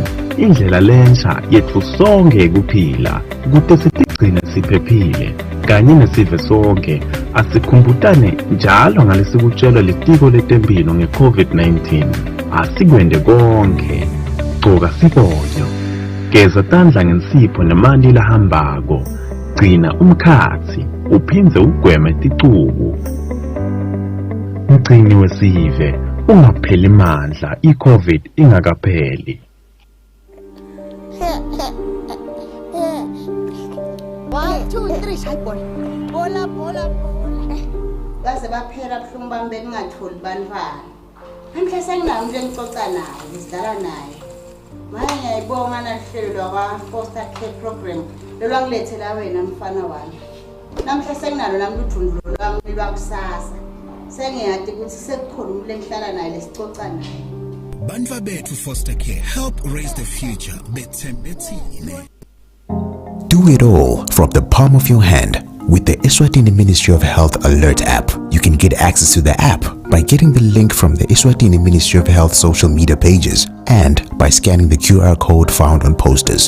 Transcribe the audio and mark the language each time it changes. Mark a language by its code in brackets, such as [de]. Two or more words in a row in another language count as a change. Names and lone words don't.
[ss] Indlela lensha yetfu sonke ekuphila kute sitigcine siphephile kanye nesive sonke asikhumbutane njalo ngalesikutshelwa litiko letemphilo nge-COVID-19 asikwende konke gcoka sifonyo geza tandla ngensipho nemanti lahambako gcina umkhatsi uphindze ugweme ticubu mgcini wesive ungapheli mandla i-COVID ingakapheli. 1, 2, 3 shaya bola [zu] Kaze baphela buhlungu bami bengingatholi bantwana. Namhla senginayo umuntu engixoxa naye, ngisidlala naye. Manje ngiyayibonga nahlelo lwa [en] foster care program [zu] lolwangilethela wena mfana wami. Namhla senginalo nami uthundulo lwami lwakusasa. Sengiyade ukuthi sekukhona umuntu engihlala naye lesixoxa naye. [ss] Bantwa bethu [en] foster care help raise the future. Bethembethine. Do it all from the palm of your hand. With the Eswatini Ministry of Health Alert app, you can get access to the app by getting the link from the Eswatini Ministry of Health social media pages and by scanning the QR code found on posters.